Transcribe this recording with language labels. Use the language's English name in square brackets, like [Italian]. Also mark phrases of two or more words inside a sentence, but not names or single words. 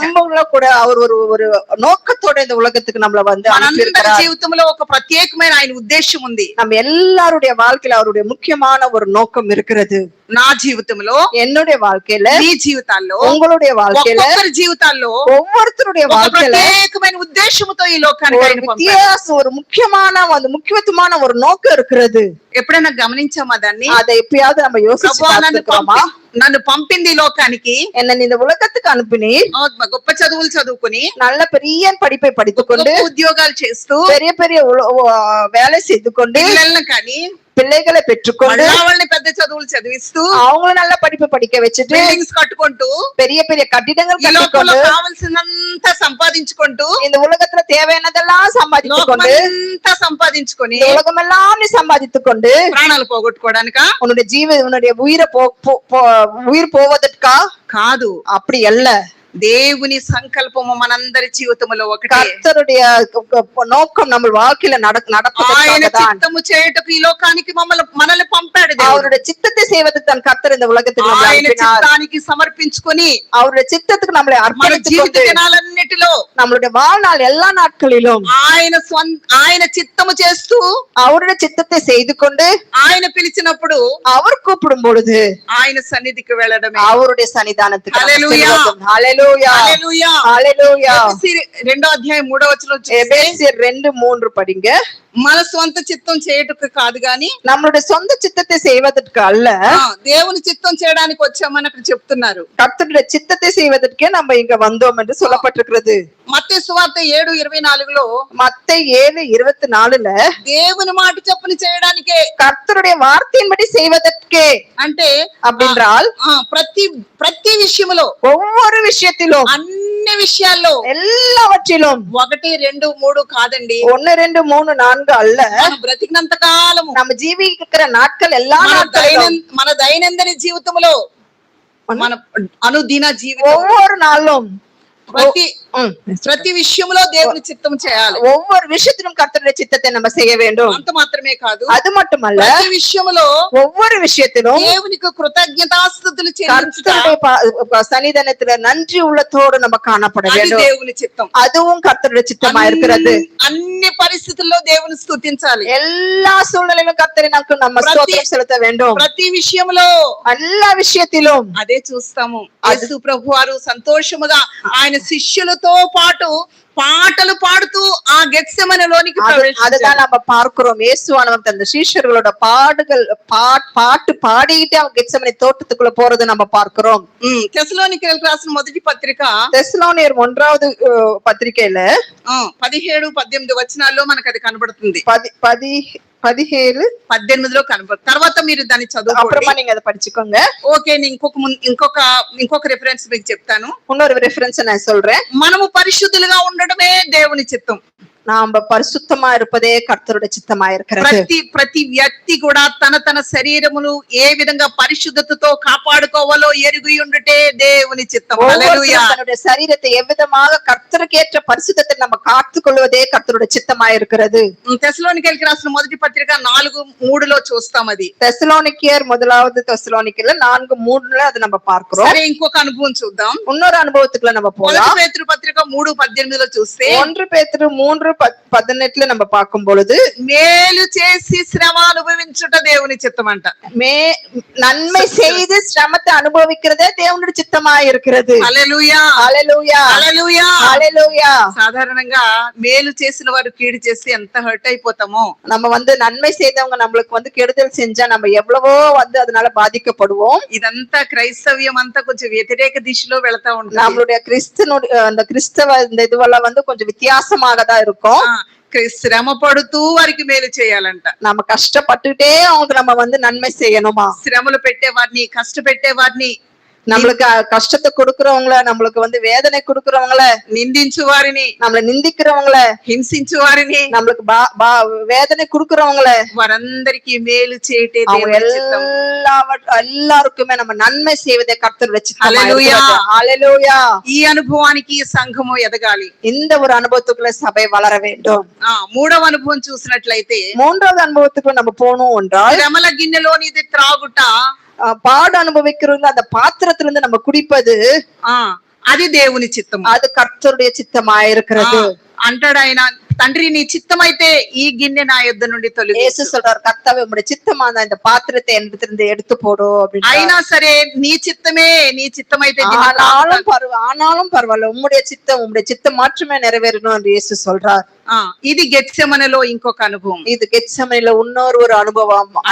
[Tamil] நம்மள கூட அவர் ஒரு நோக்கத்தோட இந்த உலகத்துக்கு நம்மள [Telugu] మనందరి జీవితంలో ఒక ప్రత్యేకమైన ఆయన ఉద్దేశం ఉంది. [Tamil] நம்ம எல்லாருடைய வாழ்க்கையில அவருடைய முக்கியமான ஒரு நோக்கம் இருக்கிறது. [Telugu] నా జీవితంలో, [Tamil] என்னுடைய வாழ்க்கையில, [Telugu] నీ జీవితాల్లో, [Tamil] உங்களுடைய வாழ்க்கையில, [Telugu] ఒక్కొక్కరి జీవితాల్లో [Tamil] ஒவ்வொருத்தருடைய வாழ்க்கையில [Telugu] ప్రత్యేకమైన ఉద్దేశంతో ఈ లోకానికి ఆయన పంపారు. [Tamil] வித்தியாசம் ஒரு முக்கியத்துவமான ஒரு நோக்கம் இருக்கிறது. [Telugu] ఎప్పుడైనా గమనించామా దాన్ని? [Tamil] அதை எப்பயாவது நம்ம யோசிச்சு பார்த்திருக்கோமா? [Telugu] నన్ను పంపింది లోకానికి, [Tamil] என்ன இந்த உலகத்துக்கு அனுப்பினி, [Telugu] గొప్ప చదువులు చదువుకుని, [Tamil] நல்ல பெரிய படிப்பை படித்துக்கொண்டு, [Telugu] ఉద్యోగాలు చేస్తూ, [Tamil] பெரிய பெரிய வேலை செய்து கொண்டு, [Telugu] పిల్లల్ని కానీ [Tamil] பிள்ளைகளை பெற்றுக்கொண்டு, [Telugu] వాళ్ళని పెద్ద చదువులు చదివిస్తూ, [Tamil] அவங்கள நல்ல படிப்பு படிக்க வச்சுட்டு, [Telugu] బిల్డింగ్స్ కట్టుకుంటూ, [Tamil] பெரிய பெரிய கட்டிடங்கள் [Telugu] లోకంలో [Tamil] கட்டிக்கொண்டு, [Telugu] కావాల్సినంత సంపాదించుకుంటూ, [Tamil] இந்த உலகத்துல தேவையானதெல்லாம் சம்பாதித்துக்கொண்டு, [Telugu] లోకమంతా సంపాదించుకొని, [Tamil] இந்த உலகமெல்லாம் நீ சம்பாதித்துக்கொண்டு [Telugu] ప్రాణాలు పోగొట్టుకోవడానికా? [Tamil] உன்னுடைய உயிர் போவதற்கா? [Telugu] కాదు. [Tamil] அப்படி அல்ல. [Telugu] దేవుని సంకల్పము మనందరి జీవితంలో ఒకటే. [Tamil] கர்த்தருடைய நோக்கம் நம்ம வாழ்க்கையில [Telugu] ఆయన [Tamil] நடப்பதற்காக தான். [Telugu] చిత్తము చేయుటకు ఈ లోకానికి మనల్ని పంపాడు దేవుడు. [Tamil] அவருடைய சித்தத்தை செய்வதற்கு தான் கர்த்தர் இந்த உலகத்துக்கு நம்மை [Telugu] ఆయన [Tamil] அனுப்பினார். [Telugu] చిత్తానికి సమర్పించుకొని [Tamil] அவருடைய చిత్తத்துக்கு நம்மளை [Telugu] మన [Tamil] அர்ப்பணித்துக் [Telugu] జీవిత [Tamil] கொண்டு [Telugu] దినాలన్నిటిలో [Tamil] நம்மளுடைய வாழ்நாள் எல்லா நாட்களிலும் [Telugu] ఆయన చిత్తము చేస్తూ, [Tamil] அவருடைய சித்தத்தை செய்து கொண்டு, [Telugu] ఆయన పిలిచినప్పుడు [Tamil] அவர் கூப்பிடும் பொழுது [Telugu] ఆయన సన్నిధికి వెళ్ళడమే. [Tamil] அவருடைய சன்னிதானத்துக்கு நம்ம [Telugu] హల్లెలూయా. [Tamil] செல்வதும். ஹல்லேலூயா. [Telugu] హల్లెలూయా. [Tamil] ஹல்லேலూயா. [Telugu] ఎఫెసీ 2వ అధ్యాయం 3వ వచనం [Tamil] எபேசியர் 2:3 படிங்க. [Telugu] మన సొంత చిత్తం చేయుటకు కాదు గాని [Tamil] நம்மளுடைய சொந்த சித்தத்தை செய்வதற்கு அல்ல, [Telugu] దేవుని చిత్తం చేయడానికి వచ్చామని అక్కడ చెప్తున్నారు. [Tamil] கர்த்தருடைய சித்தத்தை செய்வதற்கே நம்ம இங்க வந்தோம் என்று சொல்லப்பட்டிருக்கிறது. [Telugu] మత్తయి సువార్త 7:24లో [Tamil] மத்தேயு 7:24 [Telugu] దేవుని మాట చొప్పున చేయడానికే, [Tamil] கர்த்தருடைய வார்த்தையின்படி செய்வதற்கே [Telugu] అంటే [Tamil] அப்படின்றால் [Telugu] ప్రతి విషయంలో, [Tamil] ஒவ்வொரு விஷயத்திலும், [Telugu] అన్ని విషయాల్లో, [Tamil] எல்லாவற்றிலும் [Telugu] 1, 2, 3 కాదండి, [Tamil] 1 2 3 4 அல்ல, [Telugu] మనం బ్రతికినంత కాలము, [Tamil] நம்ம ஜீவிக்கிற நாட்கள் எல்லா நாட்களிலும், [Telugu] మన దైనందిన జీవితంలో, మన అనుదిన జీవితం, [Tamil] ஒவ்வொரு நாளும் [Telugu] ప్రతి విషయంలో దేవుని చిత్తం చేయాలి. [Tamil] ஒவ்வொரு விஷயத்திலும் கர்த்தருடைய சித்தத்தை நம்ம செய்ய வேண்டும். [Telugu] అంత మాత్రమే కాదు, [Tamil] அது மட்டுமல்ல, [Telugu] ప్రతి విషయంలో [Tamil] ஒவ்வொரு விஷயத்திலும் [Telugu] దేవునికి కృతజ్ఞతాస్తుతులు చెల్లించుట, [Tamil] கர்த்தருடைய சன்னிதானத்துல நன்றி உள்ளத்தோடு நம்ம காணப்பட [Telugu] అది [Tamil] வேண்டும். [Telugu] దేవుని చిత్తం. [Tamil] அதுவும் கர்த்தருடைய சித்தமா இருக்கிறது. [Telugu] అన్ని పరిస్థితుల్లో దేవుని స్తుతించాలి. [Tamil] எல்லா சூழ்நிலையிலும் கர்த்தரை நம்ம ஸ்தோத்திரம் செலுத்த வேண்டும். [Telugu] ప్రతి విషయంలో, [Tamil] எல்லா விஷயத்திலும் [Telugu] అదే చూస్తాము. యేసు ప్రభువారు సంతోషముగా ఆయన శిష్యులతో పాటు పాటలు పాడుతూ ఆ గెత్సెమనేలోనికి ప్రవేశించారు. [Tamil] அதுதான் நம்ம பார்க்கிறோம். இயேசுவானவர் தந்த சீஷர்களோட பாட்டு பாடிட்டு அவங்க கெத்செமனே தோட்டத்துக்குள்ள போறது நம்ம பார்க்கிறோம். [Telugu] తెస్సలోనికీయులకు రాసిన మొదటి పత్రిక, తెస్సలోనియర్ 1వ పత్రికలో 17, 18 వచనాల్లో మనకు అది కనబడుతుంది. 17, 18లో కనబడుతుంది. తర్వాత మీరు దాన్ని చదువుకోండి, [Tamil] అప్పుడమ్మా நீங்க அதை படிச்சுக்கோங்க. [Telugu] ఓకే, నేను ఇంకొక రిఫరెన్స్ మీకు చెప్తాను. [Tamil] இன்னொரு ரெஃபரன்ஸ் நான் சொல்றேன். [Telugu] మనము పరిశుద్ధులుగా ఉండడమే దేవుని చిత్తం. [Tamil] நாம பரிசுத்தமா இருப்பதே கர்த்தருடைய சித்தமா இருக்கிறது. [Telugu] ప్రతి వ్యక్తి కూడా తన శరీరమును ఏ విధంగా పరిశుద్ధతతో కాపాడుకోవాలో ఎరిగి ఉండుటే దేవుని చిత్తం. హల్లెలూయా. [Tamil] தன்னுடைய சரீரத்தை எவ்விதமாக கர்த்தருக்கேற்ற பரிசுத்தத்தை நம்ம காத்துக்கொள்வதே கர்த்தருடைய சித்தமா இருக்கிறது. [Telugu] తెస్సలోనికీయులకు రాసిన మొదటి పత్రిక 4:3లో చూస్తాం. అది తెస్సలోనికీయర్ 1వ తెస్సలోనికీయుల 4:3 అది [Tamil] நம்ம பார்க்கிறோம். [Telugu] సరే, ఇంకొక అనుభవం చూద్దాం. [Tamil] இன்னொரு அனுபவத்துக்குள்ள நம்ம போலாம். [Telugu] 1 పేతురు పత్రిక 3:18లో చూస్తే, [Tamil] 1 பேதுரு 3:18 நம்ம பார்க்கும் பொழுது, [Telugu] మేలు చేసి శ్రమ అనుభవించుట దేవుని చిత్తం అంట. [Tamil] நன்மை செய்து శ్రమத்தை அனுபவிக்கிறதே தேவனுடைய சித்தமா இருக்கிறது. [Telugu] హల్లెలూయా, హల్లెలూయా, హల్లెలూయా, హల్లెలూయా. సాధారణంగా మేలు చేసిన వారు కీడు చేసి ఎంత హర్ట్ అయిపోతామో, [Tamil] நம்ம நன்மை செய்தவங்க நம்மளுக்கு கெடுதல் செஞ்சா நம்ம எவ்வளவோ அதனால பாதிக்கப்படுவோம். [Telugu] ఇదంతా క్రైస్తవ్యం అంతా కొంచెం వ్యతిరేక దిశలో వెళతా ఉంటుంది. [Tamil] நம்மளுடைய கிறிஸ்தவ இந்த இதுவெல்லாம் கொஞ்சம் வித்தியாசமாக தான் இருக்கும். [Telugu] శ్రమ పడుతూ వారికి మేలు చేయాలంట. [Tamil] நம்ம కష్టపట్టుட்டே அவங்களுக்கு நம்ம நன்மை செய்யணுமா? [Telugu] శ్రమలు పెట్టే వారిని, కష్టపెట్టే వారిని, [Tamil] நம்மளுக்கு கஷ்டத்தை கொடுக்கறவங்கள, நம்மளுக்கு வேதனை கொடுக்கறவங்கள, [Telugu] నిందించు వారిని, [Tamil] நம்மள நிந்திக்கிறவங்கள, [Telugu] హింసించు వారిని, [Tamil] நம்மளுக்கு வேதனை கொடுக்கறவங்கள, [Telugu] వారందరికీ మేలు చేయటే దేవుని చిత్తం. [Tamil] எல்லாருக்குமே நம்ம நன்மை செய்வதே கர்த்தருடைய சித்தம். [Telugu] హల్లెలూయా, హల్లెలూయా. ఈ అనుభవానికి సంఘము ఎదగాలి. [Tamil] இந்த ஒரு அனுபவத்துக்குள்ள சபை வளர வேண்டும். [Telugu] మూడవ అనుభవం చూసినట్లయితే, [Tamil] 3வது அனுபவத்துக்குள்ள நம்ம போனோம் என்றால், [Telugu] శ్రమల గిన్నెలోనిది త్రాగుట, [Tamil] பாடு அனுபவிக்கிறது அந்த பாத்திரத்திலிருந்து நம்ம குடிப்பது, [Telugu] అది దేవుని చిత్తం. [Tamil] அது கர்த்தருடைய சித்தமா இருக்கிறது. [Telugu] అంటాడు ఆయన, తండ్రి నీ చిత్తమైతే ఈ గిన్నె నా యొద్ద నుండి తొలగించు. [Tamil] యేసు சொல்றார், கர்த்தாவே உம்முடைய சித்தமா இந்த பாத்திரத்தை என்னிடத்திலிருந்து எடுத்து போடு அப்படினா, [Telugu] అయినా సరే నీ చిత్తమైతే [Tamil] ஆனாலும் பரவாயில்லை, உம்முடைய சித்தம் மாற்றமே நிறைவேறணும் என்று இயேசு சொல்றார். [Telugu] ఇది గెత్సెమనేలో ఇంకొక అనుభవం. ఇది గెత్సెమనేలో இன்னொரு అనుభవం.